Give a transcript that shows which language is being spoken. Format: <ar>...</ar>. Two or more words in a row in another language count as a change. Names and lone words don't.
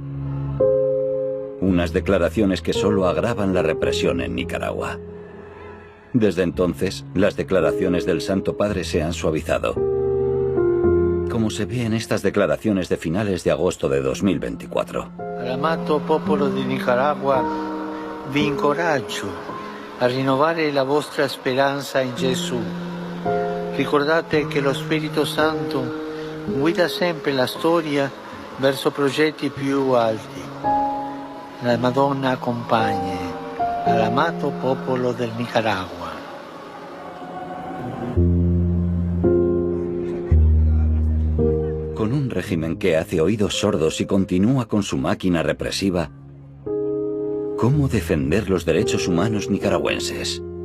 <es>Unas declaraciones que solo agravan la represión en Nicaragua. Desde entonces, las declaraciones del Santo Padre se han suavizado, como se ve en estas declaraciones de finales de agosto de 2024.</es> <it>Al amato popolo di Nicaragua, vi incoraggio a rinnovare la vostra speranza in Gesù. Ricordate che lo Spirito Santo guida sempre la storia verso progetti più alti. La Madonna accompagni all'amato popolo del Nicaragua.</it> <es>Con un régimen que hace oídos sordos y continúa con su máquina represiva, ¿cómo defender los derechos humanos nicaragüenses?</es>